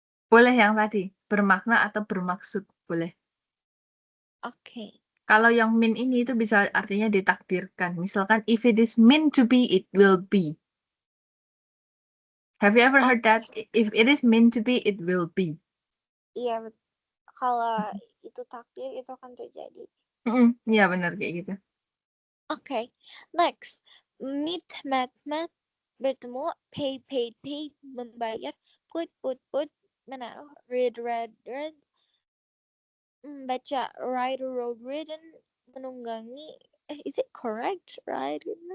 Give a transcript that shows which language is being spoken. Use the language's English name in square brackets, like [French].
[Indonesian] Boleh yang tadi, bermakna atau bermaksud, boleh. Oke. Kalau yang mean ini itu bisa artinya ditakdirkan. [English] Misalkan if it is meant to be, it will be. Have you ever heard that? If it is meant to be, it will be. [Indonesian] Iya, kalau itu takdir itu akan terjadi. Iya benar kayak gitu. Oke. Next, met, bertemu, pay, membayar, put, Mana? [English] Read, read, read. Baca, ride, road, ridden. Menunggangi. Is it correct? Ride,